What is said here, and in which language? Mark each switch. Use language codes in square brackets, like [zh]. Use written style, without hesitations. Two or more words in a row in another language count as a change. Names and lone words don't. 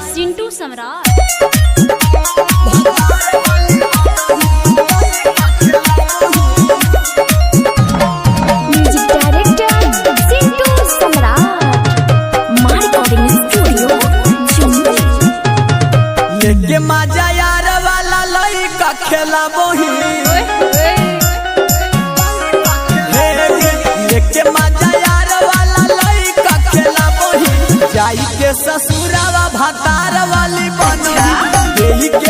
[en] सिंटू सम्राट music director सिंटू सम्राट my recording studio [bho] लेके मजा यार वाला लइका खेला बोही लेके मजा यार वाला लइका खेला बोही जाई के ससुरावा भातार वाली बनोही के